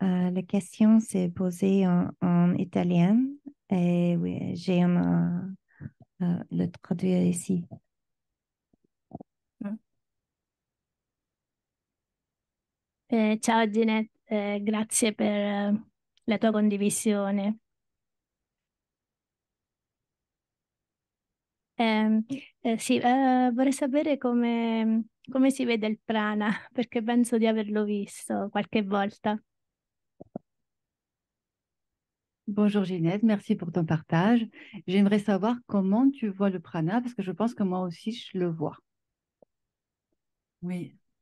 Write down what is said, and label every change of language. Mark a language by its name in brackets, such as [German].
[French] La question s'est posée en italien et oui, le traduire ici. [Italian] Ciao Ginette, grazie per la tua condivisione. Sì, vorrei sapere come si vede il prana, perché penso di averlo visto qualche volta. [French] Bonjour Ginette, merci pour ton partage. J'aimerais savoir comment tu vois le prana, parce que je pense que moi aussi je le vois. Oui.